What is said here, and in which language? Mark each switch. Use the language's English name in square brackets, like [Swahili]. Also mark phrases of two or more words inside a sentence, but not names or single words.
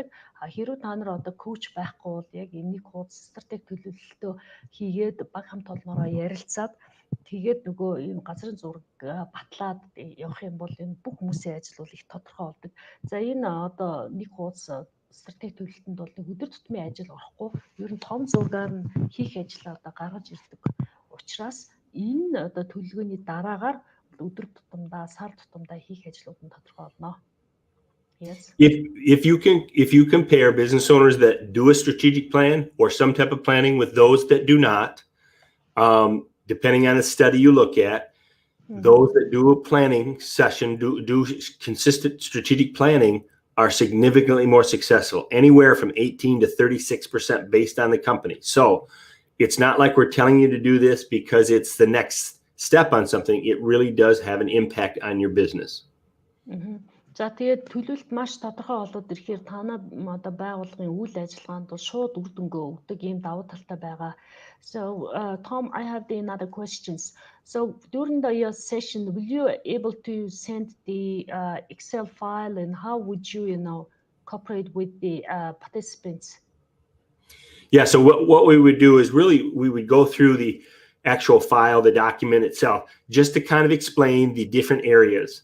[Mongolian] Хэрвээ та нар одоо коуч байхгүй бол яг энэ нэг хуудас стратеги төлөвлөлтөө хийгээд баг хамт олноороо ярилцаад тэгээд нөгөө энэ газрын зураг батлаад явах юм бол энэ бүх хүмүүсийн ажил бол их тодорхой болдог. За энэ одоо нэг хуудас стратеги төлөвлөлтөнд бол нэг өдөр тутмын ажил орохгүй. Ер нь том зургаар нь хийх ажлаа одоо гаргаж ирдэг учраас энэ одоо төлөвлөгөөний дараагаар өдөр тутамдаа, сар тутамдаа хийх ажлууд нь тодорхой болно. [English] Yes. If you compare business owners that do a strategic plan or some type of planning with those that do not, depending on the study you look at, those that do a planning session, do consistent strategic planning, are significantly more successful, anywhere from 18 to 36% based on the company. So it's not like we're telling you to do this because it's the next step on something. It really does have an impact on your business. [Mongolian] За тэгээд төлөвлөлт маш тодорхой болоод ирэхээр танаа одоо байгууллагын үйл ажиллагаанд бол шууд үр дүнгээ өгдөг ийм давуу талтай байгаа. [English] So Tom, I have another questions. So during your session, will you able to send the Excel file, and how would you cooperate with the participants? Yeah, so what we would do is really we would go through the actual file, the document itself, just to kind of explain the different areas.